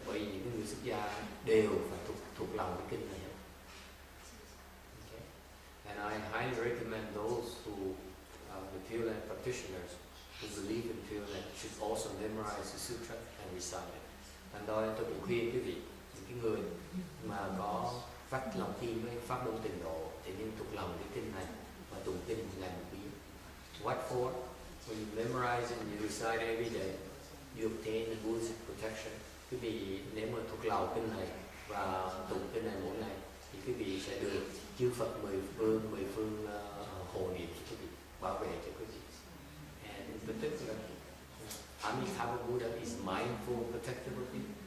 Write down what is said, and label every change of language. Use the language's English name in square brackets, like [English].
[Vietnamese] Bởi vì những người xuất gia đều phải thuộc lòng cái kinh này. [English] Okay. And I highly recommend those who the Pure Land practitioners who believe in Pure Land should also memorize the sutra and recite it. [Vietnamese] Thành ra tôi cũng khuyên quý vị, những cái người mà có phát lòng tin với pháp môn tịnh độ thì nên thuộc lòng cái kinh này và tụng kinh ngày một biến. [English] What for? When you memorize it and you recite every day, you obtain the Buddha's protection. [Vietnamese] Quý vị nếu mà thuộc lòng kinh này và tụng kinh này mỗi ngày thì quý vị sẽ được chư Phật mười phương hộ niệm cho quý vị, bảo vệ cho quý vị. [English] And in particular, Amitabha Buddha is mindful, protective of you.